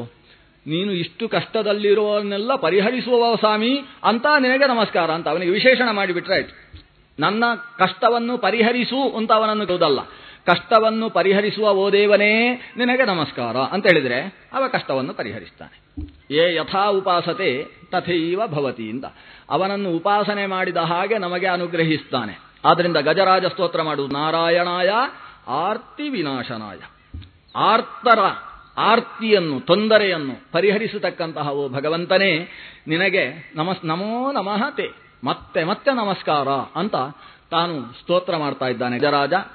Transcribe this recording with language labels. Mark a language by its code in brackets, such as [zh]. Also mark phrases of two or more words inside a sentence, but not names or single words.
[kn] ನೀನು ಇಷ್ಟು ಕಷ್ಟದಲ್ಲಿರುವವನ್ನೆಲ್ಲ ಪರಿಹರಿಸುವ ಸ್ವಾಮಿ ಅಂತ ನಿನಗೆ ನಮಸ್ಕಾರ ಅಂತ ಅವನಿಗೆ ವಿಶೇಷಣ ಮಾಡಿಬಿಟ್ರೆ ಆಯ್ತು. ನನ್ನ ಕಷ್ಟವನ್ನು ಪರಿಹರಿಸು ಅಂತ ಅವನನ್ನು ಕೇಳುವುದಲ್ಲ, ಕಷ್ಟವನ್ನು ಪರಿಹರಿಸುವ ಓ ದೇವನೇ ನಿನಗೆ ನಮಸ್ಕಾರ ಅಂತ ಹೇಳಿದರೆ ಅವ ಕಷ್ಟವನ್ನು ಪರಿಹರಿಸ್ತಾನೆ. [sa] ಯೇ ಯಥಾ ಉಪಾಸತೆ ತಥೈವ ಭವತಿ [kn] ಅಂತ ಅವನನ್ನು ಉಪಾಸನೆ ಮಾಡಿದ ಹಾಗೆ ನಮಗೆ ಅನುಗ್ರಹಿಸ್ತಾನೆ. ಆದ್ದರಿಂದ ಗಜರಾಜ ಸ್ತೋತ್ರ ಮಾಡುವುದು [sa] ನಾರಾಯಣಾಯ ಆರ್ತಿ ವಿನಾಶನಾಯ. [kn] ಆರ್ತರ ಆರ್ತಿಯನ್ನು, ತೊಂದರೆಯನ್ನು ಪರಿಹರಿಸತಕ್ಕಂತಹ ಓ ಭಗವಂತನೇ ನಿನಗೆ [sa] ನಮೋ ನಮಃ ತೇ, [kn] ಮತ್ತೆ ಮತ್ತೆ ನಮಸ್ಕಾರ ಅಂತ ತಾನು ಸ್ತೋತ್ರ ಮಾಡ್ತಾ ಇದ್ದಾನೆ ಗಜರಾಜ.